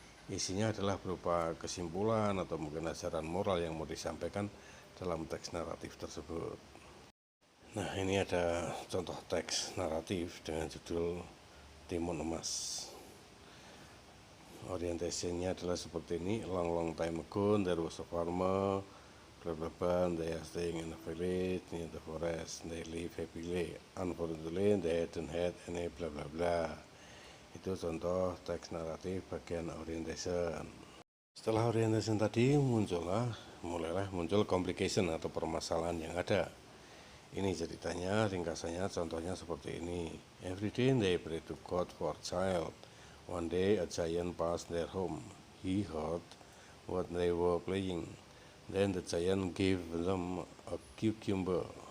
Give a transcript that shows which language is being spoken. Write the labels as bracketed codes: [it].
[id] isinya adalah berupa kesimpulan atau mungkin ajaran moral yang mau disampaikan dalam teks naratif tersebut. Nah, ini ada contoh teks naratif dengan judul Timun Emas. Orientasinya adalah seperti ini. [en] Long time ago there was a farmer, blah blah blah, they are staying in a village near the forest, they live happily, unfortunately they didn't have any blah blah blah. [id] Itu contoh teks naratif bagian orientation. Setelah orientation tadi mulailah muncul complication atau permasalahan yang ada. Ini ceritanya, ringkasannya, contohnya seperti ini. [en] Every day they pray to God for child. One day a giant passed their home. He heard what they were playing. Then the giant gave them a cucumber.